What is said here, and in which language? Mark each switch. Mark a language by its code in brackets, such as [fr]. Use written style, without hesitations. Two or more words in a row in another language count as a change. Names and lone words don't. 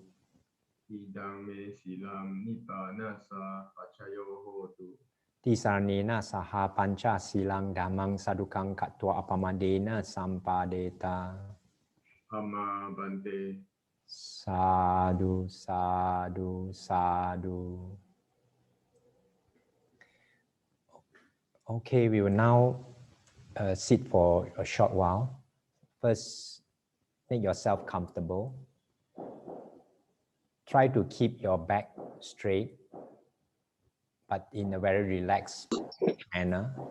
[pi] Idang me silang nibbanasa pacayo hotu Tisaranena saha panca silang dhammang sadukang katwa apamadena sampadeta. Amma bante Sadhu, sadhu, sadhu. [en] Okay, we will now sit for a short while. First, make yourself comfortable. Try to keep your back straight, but in a very relaxed manner.